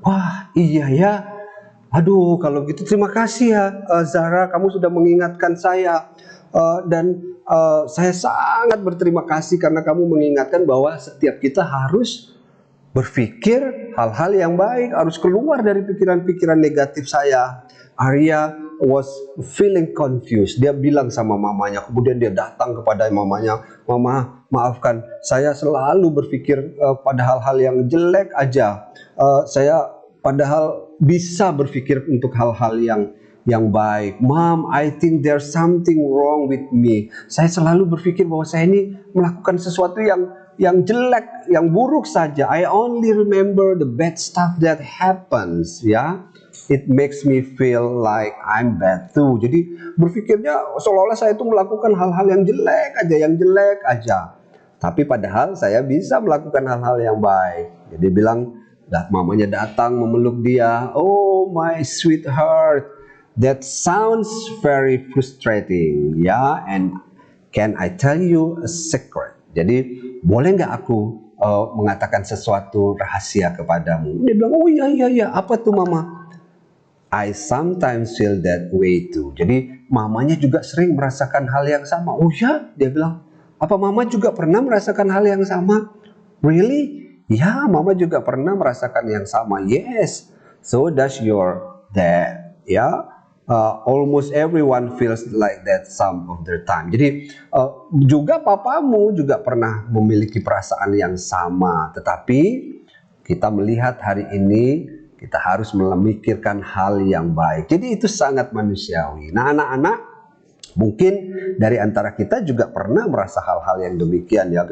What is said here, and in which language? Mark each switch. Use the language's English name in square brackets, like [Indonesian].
[Indonesian] Wah, iya ya. Aduh, kalau gitu terima kasih ya Zara, kamu sudah mengingatkan saya. Dan saya sangat berterima kasih karena kamu mengingatkan bahwa setiap kita harus berpikir hal-hal yang baik, harus keluar dari pikiran-pikiran negatif saya. [English] Arya was feeling confused. [Indonesian] Dia bilang sama mamanya, kemudian dia datang kepada mamanya, "Mama, maafkan, saya selalu berpikir pada hal-hal yang jelek aja. Saya padahal bisa berpikir untuk hal-hal yang baik. [English] Mom, I think there's something wrong with me. [Indonesian] Saya selalu berpikir bahwa saya ini melakukan sesuatu yang jelek, yang buruk saja. [English] I only remember the bad stuff that happens." Ya, it makes me feel like I'm bad too. [Indonesian] Jadi berpikirnya seolah-olah saya itu melakukan hal-hal yang jelek aja. Tapi padahal saya bisa melakukan hal-hal yang baik. Jadi bilang, mamanya datang memeluk dia. [English] "Oh my sweetheart, that sounds very frustrating, ya. And can I tell you a secret?" [Indonesian] Jadi boleh nggak aku mengatakan sesuatu rahasia kepadamu? Dia bilang, "Oh iya, apa tuh mama?" [English] "I sometimes feel that way too." [Indonesian] Jadi mamanya juga sering merasakan hal yang sama. "Oh ya?" Dia bilang, Apa mama juga pernah merasakan hal yang sama? Really? Ya, mama juga pernah merasakan yang sama. [English] Yes. So does your dad. Ya, almost everyone feels like that some of their time. [Indonesian] Jadi juga papamu juga pernah memiliki perasaan yang sama. Tetapi kita melihat hari ini kita harus memikirkan hal yang baik. Jadi itu sangat manusiawi. Nah, anak-anak, mungkin dari antara kita juga pernah merasa hal-hal yang demikian ya.